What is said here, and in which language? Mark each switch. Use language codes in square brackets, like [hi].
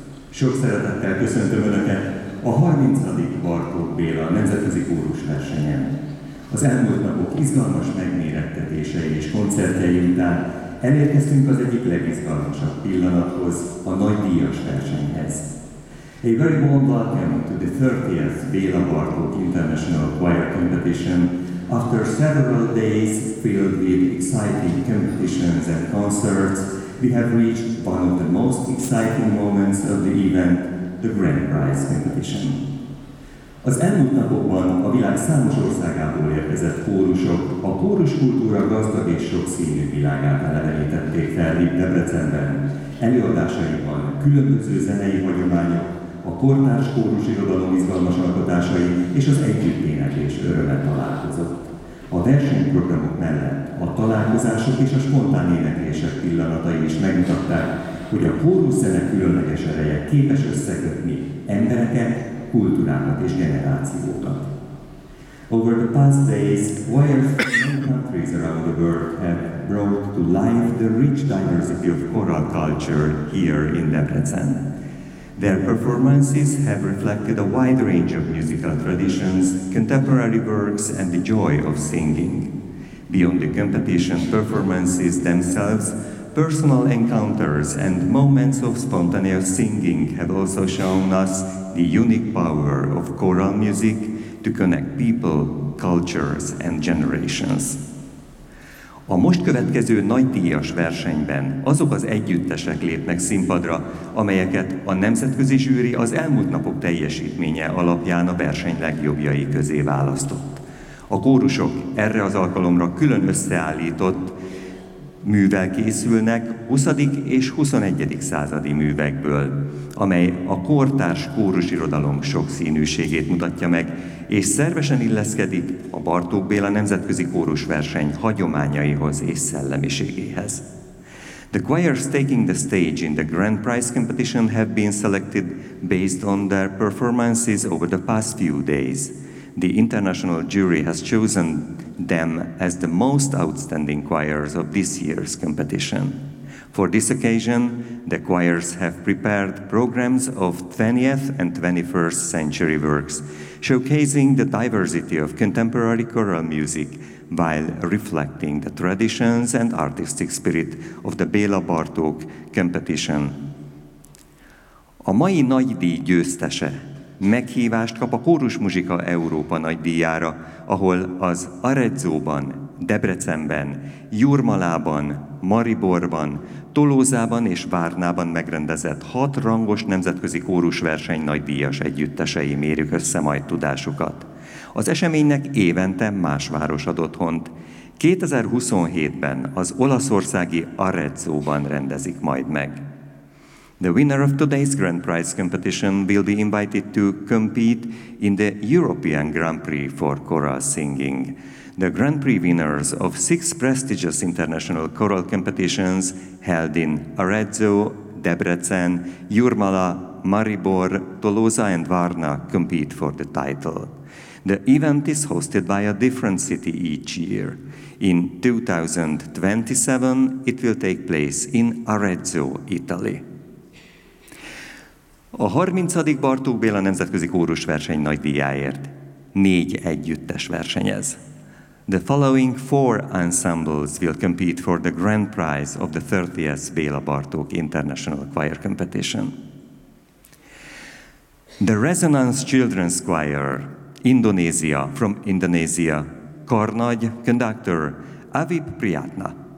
[hu] Sok szeretettel köszöntöm Önöket a 30. Bartók Béla Nemzetközi Kórus versenyen. Az elmúlt napok izgalmas megmérettetései és koncertjei után elérkeztünk az egyik legizgalmasabb pillanathoz, a nagy díjas versenyhez. [en] A very warm welcome to the 30th Béla Bartók International Choir Competition. After several days filled with exciting competitions and concerts, we have reached one of the most exciting moments of the event, the Grand Prize Competition. [hu] Az elmúlt napokban a világ számos országából érkezett kórusok a kóruskultúra gazdag és sokszínű világát elevenítették fel itt Debrecenben. Előadásaiban különböző zenei hagyományok, a kortárs kórus irodalom izgalmas alkotásai és az együtténekés öröme találkozott. A versenyprogramok mellett a találkozások és a spontán éneklések pillanatai is megmutatták, hogy a kóruszene különleges ereje képes összekötni embereket, kultúrákat és generációkat. [en] Over the past days, choirs from many countries around the world have brought to life the rich diversity of choral culture here in Debrecen. Their performances have reflected a wide range of musical traditions, contemporary works, and the joy of singing. Beyond the competition performances themselves, personal encounters and moments of spontaneous singing have also shown us the unique power of choral music to connect people, cultures, and generations. [hu] A most következő nagydíjas versenyben azok az együttesek lépnek színpadra, amelyeket a nemzetközi zsűri az elmúlt napok teljesítménye alapján a verseny legjobbjai közé választott. A kórusok erre az alkalomra külön összeállított művel készülnek 20. és 21. századi művekből, amely a kortárs kórusirodalom sokszínűségét mutatja meg, és szervesen illeszkedik a Bartók Béla Nemzetközi Kórus Verseny hagyományaihoz és szellemiségéhez. [en] The choirs taking the stage in the Grand Prize competition have been selected based on their performances over the past few days. The international jury has chosen them as the most outstanding choirs of this year's competition. For this occasion, the choirs have prepared programs of 20th and 21st century works, showcasing the diversity of contemporary choral music while reflecting the traditions and artistic spirit of the Béla Bartók competition. [hu] A mai nagy díj győztese meghívást kap a Kórus Muzsika Európa nagydíjára, ahol az Arezzóban, Debrecenben, Jurmalában, Mariborban, Tolózában és Várnában megrendezett 6 rangos nemzetközi kórusverseny nagydíjas együttesei mérik össze majd tudásukat. Az eseménynek évente más város ad otthont. 2027-ben az olaszországi Arezzóban rendezik majd meg. [en] The winner of today's Grand Prize competition will be invited to compete in the European Grand Prix for Choral Singing. The Grand Prix winners of 6 prestigious international choral competitions held in Arezzo, Debrecen, Jurmala, Maribor, Tolosa and Varna compete for the title. The event is hosted by a different city each year. In 2027, it will take place in Arezzo, Italy. [hu] A 30. Bartók Béla Nemzetközi Kórus Verseny nagydíjáért 4 együttes versenyez. [en] The following 4 ensembles will compete for the grand prize of the 30th Béla Bartók International Choir Competition. The Resonance Children's Choir, Indonesia, from Indonesia, Karnagy, conductor, Avib Priyatna.